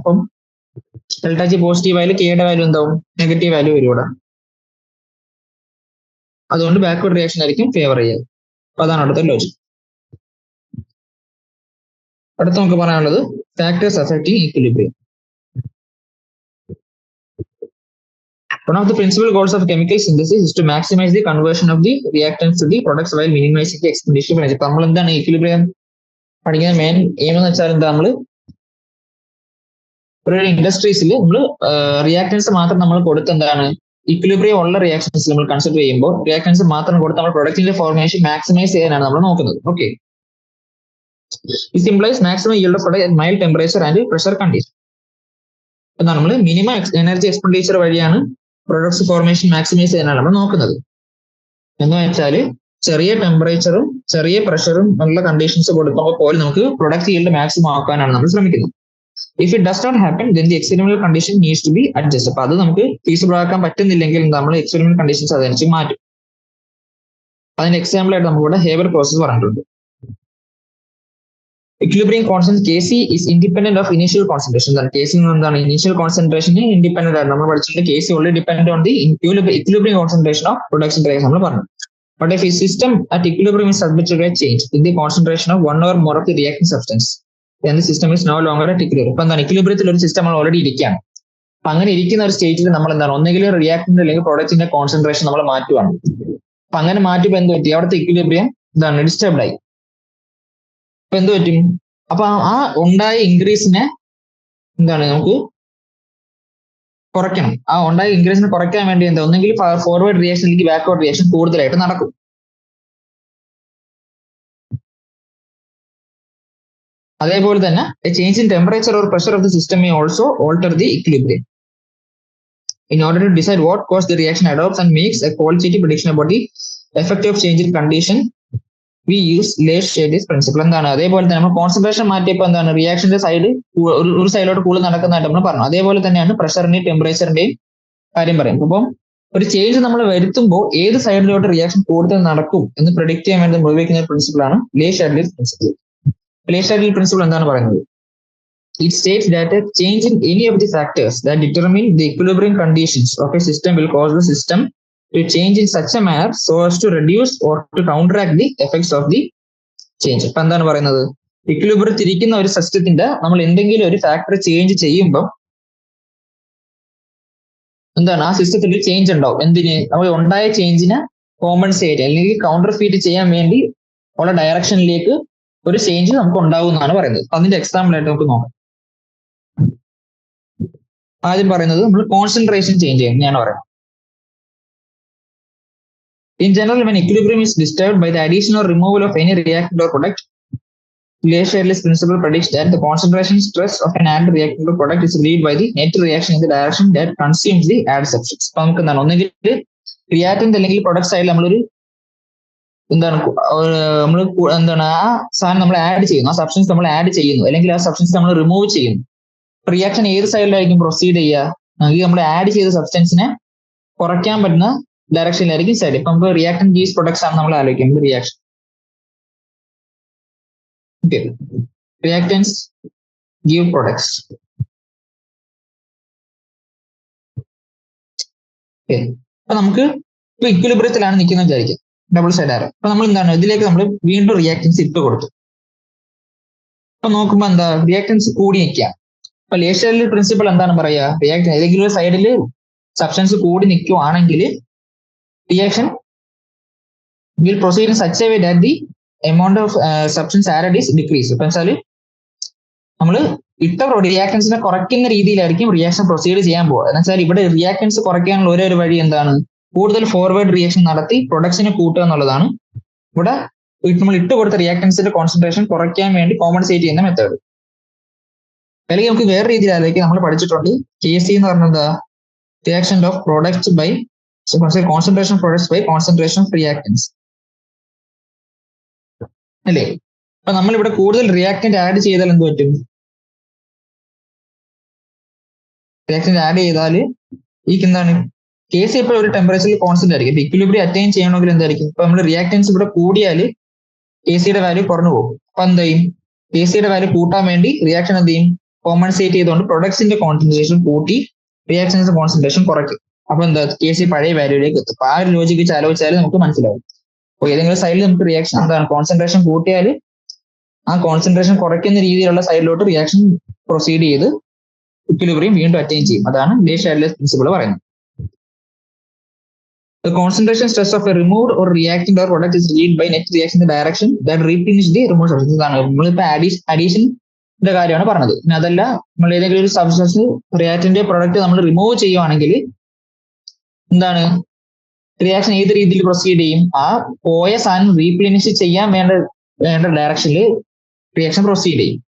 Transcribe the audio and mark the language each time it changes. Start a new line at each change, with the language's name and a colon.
Malayalam: അപ്പം ΔG positive ആയാലും Kയുടെ value എന്താവും നെഗറ്റീവ് വാല്യൂ വരും ഇവിടെ. അതുകൊണ്ട് ബാക്ക്വേർഡ് റിയാക്ഷൻ ആയിരിക്കും ഫേവർ ചെയ്യുക. അപ്പൊ അതാണ് അടുത്ത ലോജിക്. അടുത്ത നമുക്ക് പറയാനുള്ളത് factors affecting equilibrium.
English: One of the principal goals of chemical synthesis is to maximize the conversion of the reactants to the products while minimizing the expenditure of energy.
Malayalam: നമ്മൾ എന്താണ് ഈക്വിലിബ്രിയം പഠിക്കുന്ന മെയിൻ എയിം എന്ന് വെച്ചാൽ എന്താ നമ്മൾ ഒരു ഇൻഡസ്ട്രീസിൽ നമ്മൾ reactance മാത്രം നമ്മൾ കൊടുത്ത് എന്താണ് ഇക്വിലിബ്രിയം ഉള്ള റിയാക്ഷൻസ് നമ്മൾ കൺസിഡർ ചെയ്യുമ്പോൾ റിയാക്ഷൻസ് മാത്രം കൊടുത്ത് നമ്മൾ പ്രൊഡക്റ്റിന്റെ ഫോർമേഷൻ മാക്സിമൈസ് ചെയ്യാനാണ് നമ്മൾ നോക്കുന്നത്.
English: Okay, this implies maximum yield of product at mild temperature and pressure condition.
Malayalam: എന്നാൽ നമ്മൾ മിനിമം എനർജി എക്സ്പെൻഡിച്ചർ വഴിയാണ് പ്രൊഡക്ട്സ് ഫോർമേഷൻ മാക്സിമൈസ് ചെയ്യാനാണ് നമ്മൾ നോക്കുന്നത്. എന്ന് വെച്ചാൽ ചെറിയ ടെമ്പറേച്ചറും ചെറിയ പ്രഷറും ഉള്ള കണ്ടീഷൻസ് കൊടുക്കുമ്പോൾ പോലും നമുക്ക് പ്രൊഡക്റ്റ് yield മാക്സിമം ആക്കാനാണ് നമ്മൾ ശ്രമിക്കുന്നത്.
English: If it does not happen, then the experimental condition needs to be adjusted.
Malayalam: അപ്പൊ അത് നമുക്ക് ഫീസിബിൾ ആക്കാൻ പറ്റുന്നില്ലെങ്കിൽ നമ്മൾ എക്സ്പെരിമെന്റൽ കണ്ടീഷൻസ് അതനുസരിച്ച് മാറ്റും. അതിന്റെ എക്സാമ്പിൾ ആയിട്ട് നമുക്കിവിടെ ഹേബർ പ്രോസസ് പറഞ്ഞിട്ടുണ്ട്.
English: Equilibrium constant Kc is independent of initial concentration.
Malayalam: Kc എന്താണ് ഇനീഷ്യൽ കോൺസെൻട്രേഷൻ ഇൻഡിപെൻഡന്റ് ആണ്. നമ്മൾ പഠിച്ചിട്ട്
English: Kc only depend on the equilibrium concentration of production drivers
Malayalam: നമ്മൾ പറഞ്ഞു.
English: But if a system at equilibrium is subject to a change in the concentration of one or more of the reacting substance, then the system is no longer at equilibrium.
Malayalam: ഇപ്പൊ എന്താണ് ഇക്വിലിബ്രിയത്തിൽ ഒരു system നമ്മൾ already ഇരിക്കുകയാണ്. അപ്പൊ അങ്ങനെ ഇരിക്കുന്ന ഒരു സ്റ്റേറ്റിൽ നമ്മൾ എന്താണ് ഒന്നെങ്കിൽ റിയാക്ടന്റ് അല്ലെങ്കിൽ പ്രൊഡക്റ്റിന്റെ കോൺസെൻട്രേഷൻ നമ്മൾ മാറ്റുവാണ്. അപ്പൊ അങ്ങനെ മാറ്റുമ്പോൾ എന്ത് പറ്റി, അവിടുത്തെ ഇക്വിലിബ്രിയം എന്താണ് ഡിസ്റ്റർബ്ഡ് ആയി. അപ്പൊ എന്ത് പറ്റും, അപ്പൊ ആ ഉണ്ടായ ഇൻക്രീസിനെ എന്താണ് നമുക്ക് കുറയ്ക്കണം. ആ ഉണ്ടായ ഇൻക്രീസിനെ കുറയ്ക്കാൻ വേണ്ടി എന്താ ഒന്നെങ്കിൽ ഫോർവേഡ് റിയാക്ഷൻ അല്ലെങ്കിൽ ബാക്ക്വേർഡ് റിയാക്ഷൻ കൂടുതലായിട്ട് നടക്കും.
English: അതേപോലെ തന്നെ change in temperature or pressure of the system may also alter the equilibrium. In order to decide what course the reaction adopts and makes a qualitative prediction about the effect of change in condition, we use Ley's principle.
Malayalam: എന്താണ് അതേപോലെ തന്നെ നമ്മൾ concentration മാറ്റിയപ്പോൾ എന്താണ് റിയാക്ഷന്റെ side ഒരു സൈഡിലോട്ട് കൂടുതൽ നടക്കുന്നതായിട്ട് നമ്മൾ പറഞ്ഞു. അതേപോലെ തന്നെയാണ് പ്രഷറിന്റെയും ടെമ്പറേച്ചറിന്റെയും കാര്യം പറയും. അപ്പം ഒരു ചേഞ്ച് നമ്മൾ വരുത്തുമ്പോൾ ഏത് സൈഡിലോട്ട് റിയാക്ഷൻ കൂടുതൽ നടക്കും എന്ന് പ്രെഡിക്റ്റ് ചെയ്യാൻ വേണ്ടി ഉപയോഗിക്കുന്ന പ്രിൻസിപ്പിൾ ആണ് Ley's പ്രിൻസിപ്പിൾ. ലേഷാഡിൽ പ്രിൻസിപ്പിൾ എന്താണ് പറയുന്നത്?
English: It states that a change in any of the factors that determine the equilibrium conditions of a system will cause the system to change in such a manner so as to reduce or to counteract the effects of the change.
Malayalam: ഇപ്പൊ എന്താണ് പറയുന്നത്? Equilibrium തിരിക്കുന്ന ഒരു സിസ്റ്റത്തിന്റെ നമ്മൾ എന്തെങ്കിലും ഒരു factor change ചെയ്യുമ്പോൾ എന്താണ് ആ സിസ്റ്റത്തിൽ ചേഞ്ച് ഉണ്ടാവും. എന്തിന്? നമ്മൾ ഉണ്ടായ ചേഞ്ചിനെ കോമ്പൻസേറ്റ് അല്ലെങ്കിൽ കൗണ്ടർ ഫീറ്റ് ചെയ്യാൻ വേണ്ടി ഉള്ള ഡയറക്ഷനിലേക്ക് ഒരു ചേഞ്ച് നമുക്ക് ഉണ്ടാവും എന്നാണ് പറയുന്നത്. അതിന്റെ എക്സാമ്പിൾ ആയിട്ട് നമുക്ക് നോക്കാം. ആദ്യം പറയുന്നത് നമ്മൾ കോൺസെൻട്രേഷൻ ചേഞ്ച് ചെയ്യും ഞാൻ പറയാം.
English: In general, when equilibrium is disturbed by the addition or removal of any reactant or product, Lear-Shanley's principle predicts that the concentration stress of an added reactant or product is relieved by the net reaction in the direction that consumes the added substance.
Malayalam: അപ്പൊ നമുക്ക് എന്താണ് ഒന്നെങ്കിൽ reactant അല്ലെങ്കിൽ product സൈഡിൽ നമ്മളൊരു എന്താണ് നമ്മൾ എന്താണ് ആ സാധനം നമ്മൾ ആഡ് ചെയ്യുന്നു, ആ സബ്സ്റ്റൻസ് നമ്മൾ ആഡ് ചെയ്യുന്നു, അല്ലെങ്കിൽ ആ സബ്സ്റ്റൻസ് നമ്മൾ റിമൂവ് ചെയ്യുന്നു. റിയാക്ഷൻ ഏത് സൈഡിലായിരിക്കും പ്രൊസീഡ് ചെയ്യുക? നമ്മൾ ആഡ് ചെയ്ത സബ്സ്റ്റൻസിനെ കുറയ്ക്കാൻ പറ്റുന്ന ഡയറക്ഷനിലായിരിക്കും സൈഡ്. ഇപ്പൊ നമുക്ക് റിയാക്ടൻ ഗീവ്സ് പ്രൊഡക്ട്സ് ആണ് നമ്മൾ ആലോചിക്കുന്നത്. Reaction reactance give products. അപ്പൊ നമുക്ക് ഇപ്പൊ ഇക്വിലിബ്രിയത്തിലാണ് നിൽക്കുന്നത് വിചാരിക്കും, ഡബിൾ സൈഡ് ആരോ. അപ്പൊ നമ്മൾ എന്താണ് ഇതിലേക്ക് നമ്മൾ വീണ്ടും റിയാക്ടൻസ് ഇട്ട് കൊടുത്തു. അപ്പൊ നോക്കുമ്പോ എന്താ റിയാക്ടൻസ് കൂടി നിൽക്കുക. അപ്പൊ ലേഷാഡിൽ പ്രിൻസിപ്പിൾ എന്താണ് പറയുക? റിയാക്ടൻ ഏതെങ്കിലും ഒരു സൈഡിൽ സബ്സ്റ്റൻസ് കൂടി നിൽക്കുവാണെങ്കിൽ
English: reaction will proceed in such a way that the amount of substance added is decreased.
Malayalam: ഇപ്പൊ വെച്ചാല് നമ്മൾ ഇട്ട റിയാക്ടൻസിനെ കുറയ്ക്കുന്ന രീതിയിലായിരിക്കും റിയാക്ഷൻ പ്രൊസീഡ് ചെയ്യാൻ പോകുക. എന്ന് വെച്ചാൽ ഇവിടെ റിയാക്ടൻസ് കുറയ്ക്കാനുള്ള ഒരേ ഒരു വഴി എന്താണ്? കൂടുതൽ ഫോർവേഡ് റിയാക്ഷൻ നടത്തി പ്രൊഡക്ട്സിനെ കൂട്ടുക എന്നുള്ളതാണ്. ഇവിടെ നമ്മൾ ഇട്ട് കൊടുത്ത റിയാക്ടൻസിന്റെ കോൺസെൻട്രേഷൻ കുറയ്ക്കാൻ വേണ്ടി കോമ്പൻസേറ്റ് ചെയ്യുന്ന മെത്തേഡ്. അല്ലെങ്കിൽ നമുക്ക് വേറെ രീതിയിലായിരിക്കും നമ്മൾ പഠിച്ചിട്ടുണ്ട്.
English: KC
Malayalam: എന്ന് പറഞ്ഞത്
English: reaction of products by concentration of products by concentration of reactants
Malayalam: അല്ലേ? അപ്പൊ നമ്മൾ ഇവിടെ കൂടുതൽ റിയാക്ടന്റ് ആഡ് ചെയ്താൽ എന്ത് പറ്റും? റിയാക്ടന്റ് ആഡ് ചെയ്താൽ ഈ എന്താണ് KC ഇപ്പോൾ ഒരു ടെമ്പറേച്ചറിൽ കോൺസ്റ്റന്റ് ആയിരിക്കും. ഇക്വിലിബ്രിയം അറ്റൈൻ ചെയ്യണമെങ്കിൽ എന്തായിരിക്കും? ഇപ്പൊ നമ്മൾ റിയാക്ടൻസ് ഇവിടെ കൂടിയാൽ KCയുടെ വാല്യൂ കുറഞ്ഞു പോകും. അപ്പൊ എന്ത് ചെയ്യും? KCയുടെ വാല്യൂ കൂട്ടാൻ വേണ്ടി റിയാക്ഷൻ എന്ത് ചെയ്യും? കോമ്പൻസേറ്റ് ചെയ്തുകൊണ്ട് പ്രൊഡക്ട്സിന്റെ കോൺസെൻട്രേഷൻ കൂട്ടി റിയാക്ഷൻസിന്റെ കോൺസെൻട്രേഷൻ കുറയ്ക്കും. അപ്പൊ എന്താ KC പഴയ വാല്യൂയിലേക്ക് എത്തും. അപ്പൊ ആ ഒരു ലോജിക്ക് വെച്ച് ആലോചിച്ചാൽ നമുക്ക് മനസ്സിലാവും. അപ്പൊ ഏതെങ്കിലും സൈഡിൽ നമുക്ക് റിയാക്ഷൻ എന്താണ് കോൺസെൻട്രേഷൻ കൂട്ടിയാൽ ആ കോൺസെൻട്രേഷൻ കുറയ്ക്കുന്ന രീതിയിലുള്ള സൈഡിലോട്ട് റിയാക്ഷൻ പ്രൊസീഡ് ചെയ്ത് ഇക്വിലിബ്രിയം വീണ്ടും അറ്റൈൻ ചെയ്യും. അതാണ് ലേഷാഡിലെ പ്രിൻസിപ്പിൾ പറയുന്നത്.
English: The concentration stress of a removed or reactant or product is relieved by net reaction in the direction that replenish the removed substance.
Malayalam: ഇതാണ് നമ്മളിപ്പോ അഡീഷന്റെ കാര്യമാണ് പറഞ്ഞത്. പിന്നെ അതല്ല നമ്മൾ ഏതെങ്കിലും ഒരു സബ്സ്റ്റൻസ് റിയാക്ടന്റ് പ്രൊഡക്റ്റ് നമ്മൾ റിമൂവ് ചെയ്യുവാണെങ്കിൽ എന്താണ് റിയാക്ഷൻ ഏത് രീതിയിൽ പ്രൊസീഡ് ചെയ്യും? ആ പോയ സാധനം റീപ്ലേനിഷ് ചെയ്യാൻ വേണ്ട ഡയറക്ഷനിൽ റിയാക്ഷൻ പ്രൊസീഡ് ചെയ്യും.